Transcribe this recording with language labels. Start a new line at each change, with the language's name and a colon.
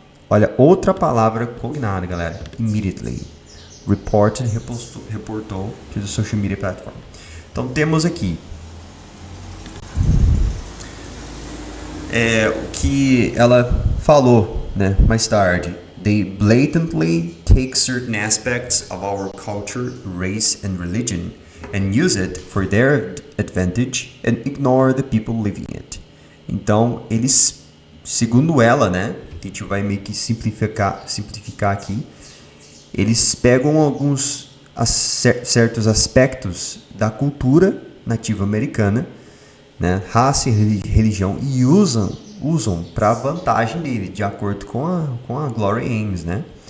Portuguese: Olha, outra palavra combinada, galera.
English: Immediately. Reported, reportou to the social media platform.
Portuguese: Então, temos aqui o que ela falou, né, mais tarde.
English: They blatantly take certain aspects of our culture, race, and religion and use it for their advantage and ignore the people living it.
Portuguese: Então, eles, segundo ela, né, a gente vai meio que simplificar aqui, eles pegam alguns certos aspectos da cultura nativa americana, né, raça e religião, e usam para a vantagem dele, de acordo com a Glory Ames, né?